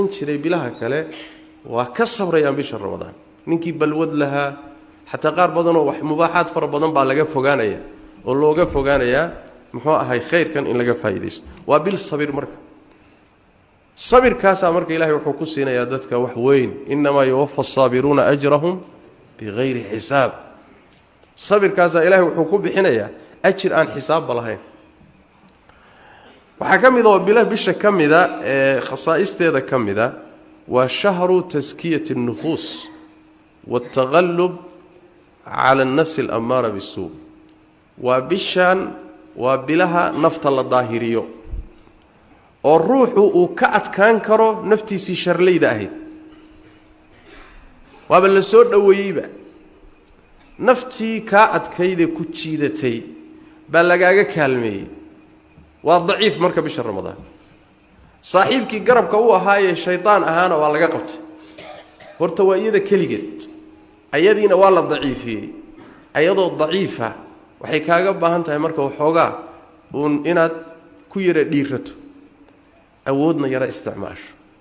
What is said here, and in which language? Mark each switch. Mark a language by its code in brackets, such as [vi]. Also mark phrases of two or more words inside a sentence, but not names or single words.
[so] jiray bilaha kale waa ka sabrayaan bisha ramadaan ninkii balwad lahaa xataa qaar badan oo wax mubaaxaad fara badan baa laga fogaanaya oo looga fogaanayaa muxuu ahay khayrkan in laga faa'iideysto waa bil sabir marka sabir kaasa marka ilaahay wuxuu ku siinayaa dadka wax weyn [ar] إنما يوفى الصابرون أجرهم بغير حساب [so] sabir kaasa ilaahay wuxuu ku bixinayaa ajir aan xisaab lahayn waxa kamida oo bisha kamida ee khasaa'isteeda kamida wa [ar] شهر تزكية النفوس والتغلب على النفس الأمارة بالسوء [so] wa bishan wa bilaha nafta la daahiriyo oo ruuxu uu ka adkaan karo naftiisii sharleyda ahayd waaba la soo dhaweeyayba naftii ka adkayde ku jiidatay baa lagaaga kaalmeeyay waa daciif marka bisha ramadaan saaxiibkii garabka uu ahaayay shaytaan ahaana waa laga qabtay horta waa iyada kaligeed ayadiina waa la daciifiyay ayadoo daciifa waxay kaaga baahan tahay marka waxoogaa inaad ku yara dhiirato awoodna yara isticmaasho